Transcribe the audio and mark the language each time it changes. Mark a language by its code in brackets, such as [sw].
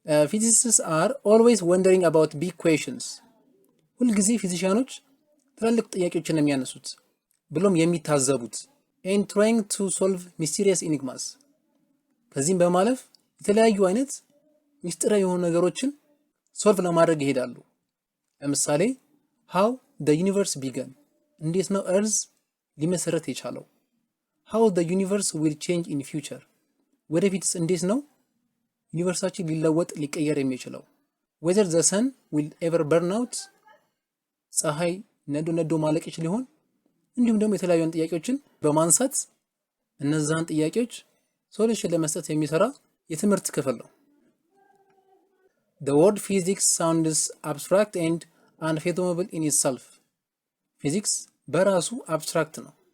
[en] ፊዚሲስትስ አር ኦልዌይስ ወንደሪንግ አባውት ቢግ ኩዌሽንስ [am] ሁልጊዜ ፊዚሻኖች ትላልቅ ጥያቄዎችን የሚያነሱት ብሎም የሚታዘቡት [en] and trying to solve mysterious enigmas [am] ከዚህም በማለፍ የተለያዩ አይነት ሚስጥራዊ የሆኑ ነገሮችን ሶልቭ ለማድረግ ይሄዳሉ። ለምሳሌ [en] how the universe began [am] እንዴት ነው earth ሊመሰረት የቻለው? [en] how the universe will change in future [am] ወደፊትስ እንዴት ነው ዩኒቨርሳችን ሊለወጥ ሊቀየር የሚችለው? [en] whether the sun will ever burn out [am] ፀሐይ ነዶ ማለቅ ይችል ሊሆን? እንዲሁም ደግሞ የተለያዩ ጥያቄዎችን በማንሳት እነዛን ጥያቄዎች ሶሉሽን ለመስጠት የሚሰራ የትምህርት ክፍል ነው። [en] the word physics sounds abstract and unfathomable in itself [am] physics በራሱ አብስትራክት ነው